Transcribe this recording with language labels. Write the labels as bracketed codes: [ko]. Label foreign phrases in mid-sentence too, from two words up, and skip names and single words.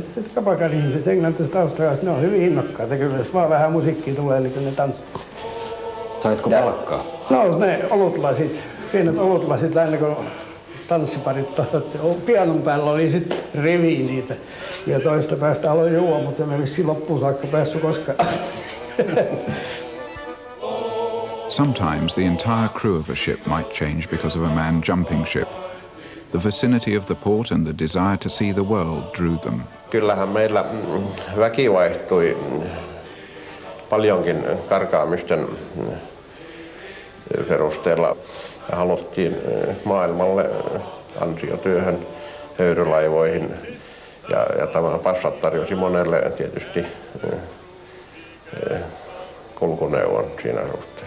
[fi] Sitten kapakan ihmiset, englantilaiset, australialaiset, ne on hyvin innokkaita. Kyllä jos vaan vähän musiikkia tulee, niin kyllä ne tanssivat. Saitko palkkaa? No ne olutlasit, pienet olutlasit aina kun tanssiparit. Pianon päällä oli sitten rivi niitä. Ja toista päästä aloin juua, mutta en vissiin loppuun saakka päässyt koskaan. [en] Sometimes the entire crew of a ship might change because of a man jumping ship. The vicinity of the port and the desire to see the world drew them. [fi] Kyllähän meillä väki vaihtui paljonkin karkaamisten perusteella. Ja haluttiin maailmalle ansiotyöhön, höyrylaivoihin. Ja tämä Passat tarjosi monelle tietysti kulkuneuvon siinä suhteessa.